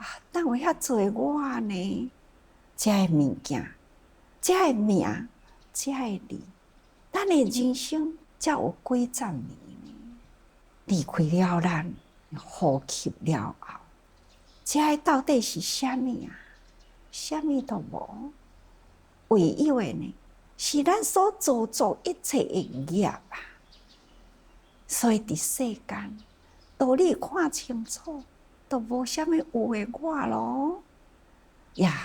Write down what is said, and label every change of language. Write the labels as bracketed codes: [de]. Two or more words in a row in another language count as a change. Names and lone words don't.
[nan] 但有遐侪我呢？这个物件，这个名，这个理，咱的人生。才有几十年呢，离开了咱，呼吸了后，这到底是啥物啊？啥物都无，唯有的呢，是咱所做一切的业啊。所以伫世间，道理看清楚，都无啥物有的我咯呀。